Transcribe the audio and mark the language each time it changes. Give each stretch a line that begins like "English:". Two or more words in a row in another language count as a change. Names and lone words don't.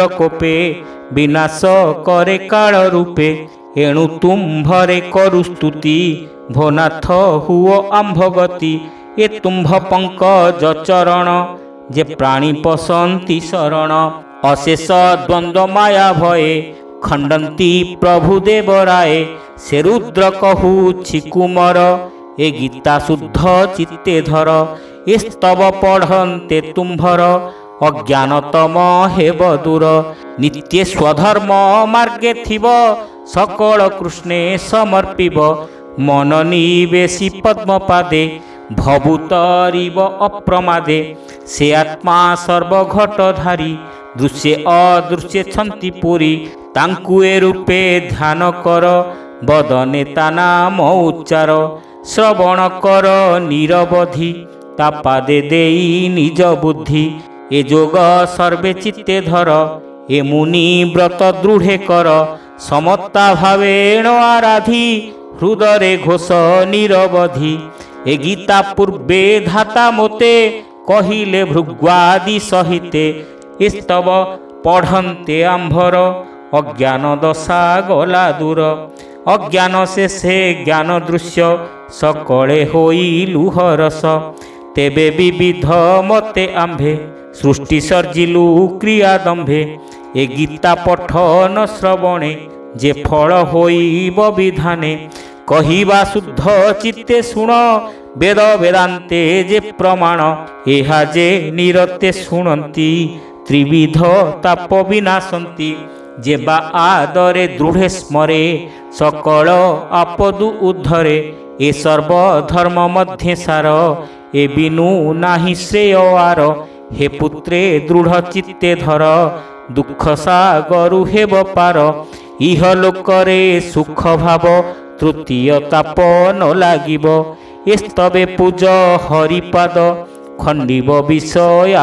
Odia: କୋପେ ବିନାଶ କରେ କାଳ ରୂପେ ଏଣୁ ତୁମ୍ଭରେ କରୁ ସ୍ତୁତି ଭୋନାଥ ହୁଓ ଆମ୍ଭ ଗତି ଏ ତୁମ୍ଭ ପଙ୍କଜ ଚରଣ ଯେ ପ୍ରାଣୀ ପଶନ୍ତି ଶରଣ ଅଶେଷ ଦ୍ୱନ୍ଦ୍ୱ ମାୟା ଭୟେ ଖଣ୍ଡନ୍ତି ପ୍ରଭୁ ଦେବରାୟ ସେ ରୁଦ୍ର କହୁଛି କୁମର ଏ ଗୀତା ଶୁଦ୍ଧ ଚିତ୍ତେ ଧର ଏ ସ୍ତବ ପଢ଼ନ୍ତେ ତୁମ୍ଭର ଅଜ୍ଞାନତମ ହେବ ଦୂର ନିତ୍ୟ ସ୍ୱଧର୍ମ ମାର୍ଗେ ଥିବ ସକଳ କୃଷ୍ଣେ ସମର୍ପିବ ମନ ନିବେଶି ପଦ୍ମପାଦେ ଭବୁତରିବ ଅପ୍ରମାଦେ ସେ ଆତ୍ମା ସର୍ବଘଟଧାରୀ ଦୃଶ୍ୟେ ଅଦୃଶ୍ୟେ ଛନ୍ତି ପୁରି ତାଙ୍କୁ ଏ ରୂପେ ଧ୍ୟାନ କର ବଦନେ ତା ନାମ ଉଚ୍ଚାର ଶ୍ରବଣ କର ନିରବଧି ତା ପାଦେ ଦେଇ ନିଜ ବୁଦ୍ଧି ଏ ଯୋଗ ସର୍ବେ ଚିତ୍ତେ ଧର ଏ ମୁନି ବ୍ରତ ଦୃଢ଼େ କର ସମତା ଭାବେଣ ଆରାଧି ହୃଦରେ ଘୋଷ ନିରବଧି ଏ ଗୀତା ପୂର୍ବେ ଧାତା ମୋତେ କହିଲେ ଭୃଗ୍ୱାଦି ସହିତେ ସ୍ତବ ପଢ଼ନ୍ତେ ଆମ୍ଭର ଅଜ୍ଞାନ ଦଶା ଗଲା ଦୂର ଅଜ୍ଞାନ ସେ ଜ୍ଞାନ ଦୃଶ୍ୟ ସକଳେ ହୋଇ ଲୁହରସ ତେବେ ବିବିଧ ମତେ ଆମ୍ଭେ ସୃଷ୍ଟି ସର୍ଜିଲୁ କ୍ରିୟା ଦମ୍ଭେ ଏ ଗୀତା ପଠନ ଶ୍ରବଣେ ଯେ ଫଳ ହୋଇବ ବିଧାନେ କହିବା ଶୁଦ୍ଧ ଚିତ୍ତେ ଶୁଣ ବେଦ ବେଦାନ୍ତେ ଯେ ପ୍ରମାଣ ଏହା ଯେ ନିରତେ ଶୁଣନ୍ତି ତ୍ରିବିଧ ତାପ ବିନାଶନ୍ତି ଯେବା ଆଦରେ ଦୃଢ଼େ ସ୍ମରେ ସକଳ ଆପଦୁ ଉଦ୍ଧରେ ଏ ସର୍ବଧର୍ମ ମଧ୍ୟ ସାର ଏ ବିନୁ ନାହିଁ ଶ୍ରେୟ ଆର ହେ ପୁତ୍ରେ ଦୃଢ଼ ଚିତ୍ତେ ଧର ଦୁଖ ସାଗରୁ ହେବ ପାର ଇହ ଲୋକରେ ସୁଖ ଭାବ ତୃତୀୟ ତାପ ନ ଲାଗିବ ଏସ୍ତବେ ପୂଜ ହରିପାଦ ଖଣ୍ଡିବ ବିଷୟା